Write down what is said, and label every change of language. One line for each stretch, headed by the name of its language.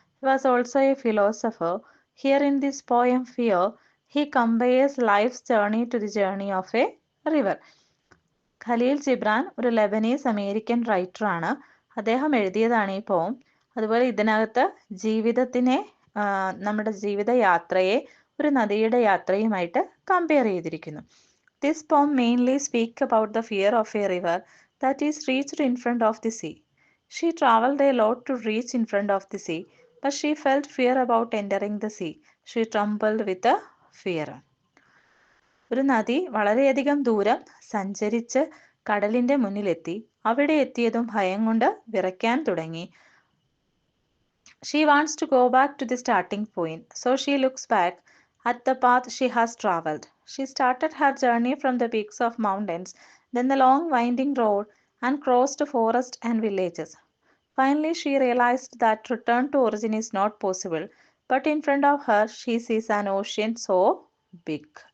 English: He was also a philosopher. Here in this poem fear he compares life's journey to the journey of a river.
Malayalam: Khaleel Gibran ഒരു Lebanese American റൈറ്ററാണ്. അദ്ദേഹം എഴുതിയതാണ് ഈ പോം. അതുപോലെ ഇതിനകത്ത് ജീവിതത്തിനെ, നമ്മുടെ ജീവിതയാത്രയെ ഒരു നദിയുടെ യാത്രയുമായിട്ട് കമ്പയർ ചെയ്തിരിക്കുന്നു.
English: This poem mainly speaks about the fear of a river that is reached in front of the sea. She traveled a lot to reach in front of the sea, but she felt fear about entering the sea. She trembled with the fear.
Malayalam: ഒരു നദി വളരെയധികം ദൂരം സഞ്ചരിച്ച് കടലിന്റെ മുന്നിലെത്തി. അവിടെ എത്തിയതും ഭയം കൊണ്ട് വിറയ്ക്കാൻ തുടങ്ങി.
English: She wants to go back to the starting point, so she looks back at the path she has traveled. She started her journey from the peaks of mountains, then the long winding road, and crossed forest and villages. Finally, she realized that return to origin is not possible, but in front of her she sees an ocean so big.